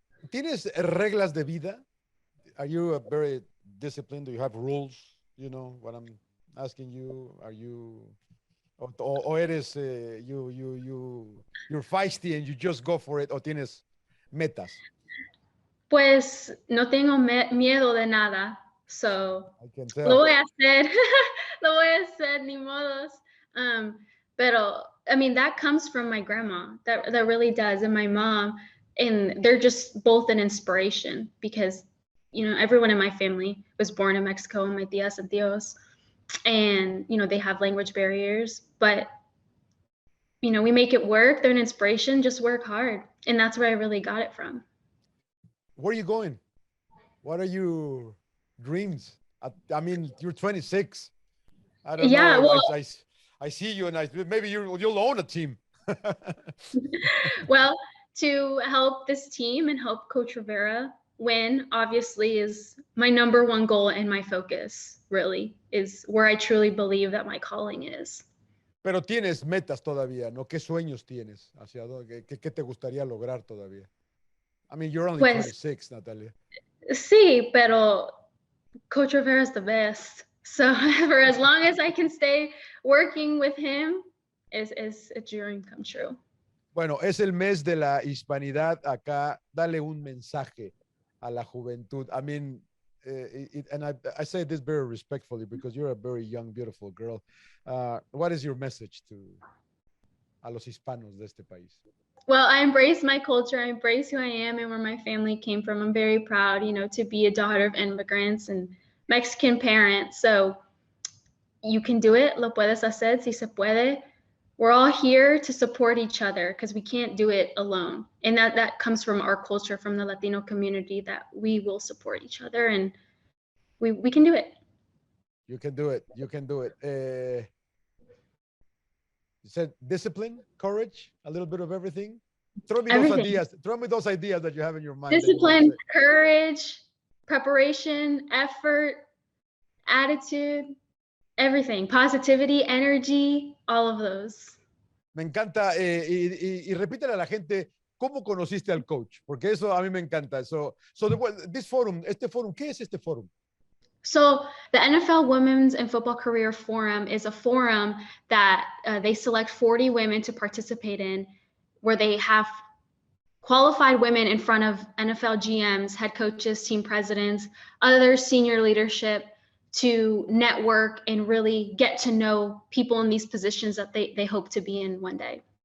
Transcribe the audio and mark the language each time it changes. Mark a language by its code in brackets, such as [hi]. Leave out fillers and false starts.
[es] ¿Tienes reglas de vida? [en] Are you very disciplined? Do you have rules? You know what I'm asking you? Are you, [es] o eres, [en] you're feisty and you just go for it, [es] o tienes metas? Pues no tengo miedo de nada. [en] So, [es] lo voy a hacer, lo voy a hacer, ni modos. Pero, [en] I mean, that comes from my grandma. That really does, and my mom, and they're just both an inspiration, because, everyone in my family was born in Mexico, my tías and tíos, and, they have language barriers, but, we make it work. They're an inspiration. Just work hard, and that's where I really got it from. Where are you going? What are your dreams? I mean, you're 26. I don't know. Well, I see you, and maybe you'll own a team. Well, to help this team and help Coach Rivera win, obviously, is my number one goal, and my focus really is where I truly believe that my calling is. [es] Pero tienes metas todavía, ¿no? ¿Qué sueños tienes? ¿Hacia dónde? ¿Qué te gustaría lograr todavía? [en] I mean, you're only 26, Natalia. [es] Sí, pero [en] Coach Rivera is the best. So for as long as I can stay working with him, is a dream come true. [es] Bueno, es el mes de la hispanidad acá. Dale un mensaje a la juventud. [en] I mean, and I say this very respectfully, because you're a very young, beautiful girl. What is your message [es] a los hispanos de este país? [en] Well, I embrace my culture. I embrace who I am and where my family came from. I'm very proud, to be a daughter of immigrants and Mexican parents. So you can do it. [es] Lo puedes hacer si se puede. [en] We're all here to support each other, because we can't do it alone. And that comes from our culture, from the Latino community, that we will support each other, and we can do it. You can do it. You can do it. You said discipline, courage, a little bit of everything. Throw me those ideas. Throw me those ideas that you have in your mind. Discipline, courage, preparation, effort, attitude, everything. Positivity, energy, all of those. [es] Me encanta. Y repítele a la gente, ¿cómo conociste al coach? Porque eso a mí me encanta. [en] This forum, [es] ¿qué es este forum? [en] So the NFL Women's and Football Career Forum is a forum that they select 40 women to participate in, where they have qualified women in front of NFL GMs, head coaches, team presidents, other senior leadership, to network and really get to know people in these positions that they hope to be in one day.